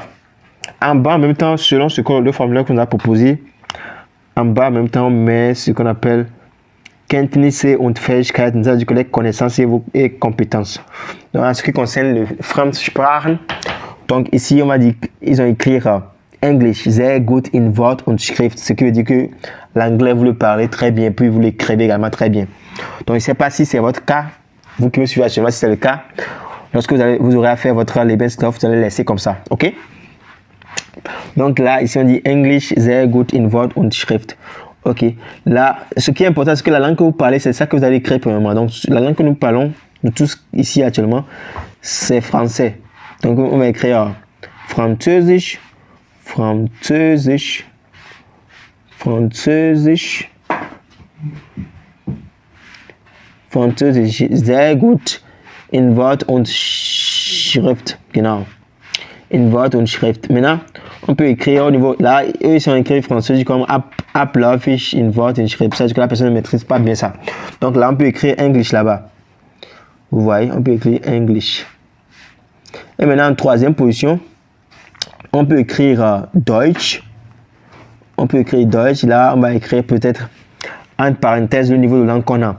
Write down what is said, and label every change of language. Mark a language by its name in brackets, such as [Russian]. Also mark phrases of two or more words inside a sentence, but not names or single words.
[French] En bas, en même temps, selon le formulaire qu'on a proposé, en bas, en même temps, on met ce qu'on appelle [German] Kenntnisse und Fähigkeiten, [French] c'est-à-dire que les connaissances et compétences. Donc, en ce qui concerne le Fremdsprachen, donc ici, on va dire qu'ils ont écrit English, [German] sehr gut in Wort und Schrift, [French] ce qui veut dire que l'anglais, vous le parlez très bien, puis vous l'écrivez également très bien. Donc, je ne sais pas si c'est votre cas, vous qui me suivez actuellement, si c'est le cas, lorsque vous aurez à faire votre Lebenslauf, vous allez laisser comme ça, ok? Donc là, ici, on dit English, [German] sehr gut in Wort und Schrift. [French] Ok, là, ce qui est important, c'est que la langue que vous parlez, c'est ça que vous allez écrire premièrement. Donc, la langue que nous parlons, nous tous ici actuellement, c'est français. Donc, on va écrire [German] Französisch, sehr gut in Wort und Schrift, genau. In Wort und Schrift. [French] Maintenant, on peut écrire au niveau, là, eux, ils sont écrits français comme [German] abläufig in Wort und Schrift. [French] C'est-à-dire que la personne ne maîtrise pas bien ça. Donc là, on peut écrire English là-bas. Vous voyez, on peut écrire English. Et maintenant, en troisième position, on peut écrire Deutsch. Là, on va écrire peut-être entre parenthèses le niveau de langue qu'on a.